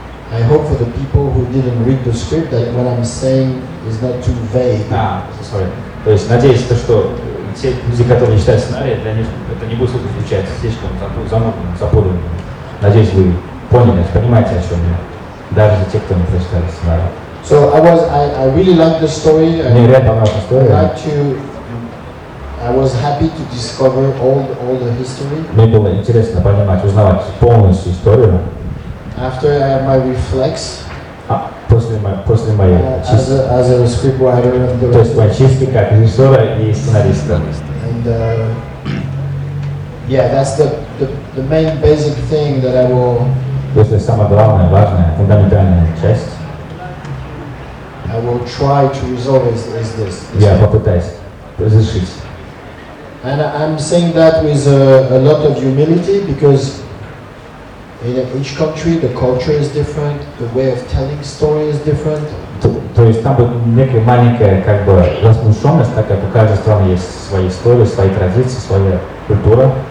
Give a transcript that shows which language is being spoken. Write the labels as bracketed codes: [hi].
[en] I hope for the people who didn't read the script that what I'm saying is not too vague. Sorry. [ru] То есть надеюсь, что те люди, которые читают сценарий, для них это не будет звучать слишком запутанным. Надеюсь, вы поняли, понимаете, о чем я. Даже те, кто не прочитали сценарий. [en] So I really liked the story. [ru] Мне реально понравилась история. [en] I was happy to discover all the history. [ru] Мне было интересно узнавать полностью историю. [en] After I had my reflex. [ru] После моей чистки. [en] As a scriptwriter. [ru] То есть моей чистки как режиссера и сценариста. [en] And yeah, that's the main basic thing that I will. [ru] То есть самая главная, важная, фундаментальная часть. [en] I will try to resolve is this. [ru] Я попытаюсь разрешить. [en] And I'm saying that with a lot of humility because in each country the culture is different, the way of telling story is different. [ru] То есть там будет некая маленькая как бы возмущенность, так как у каждой страны есть свои истории, свои традиции, своя культура.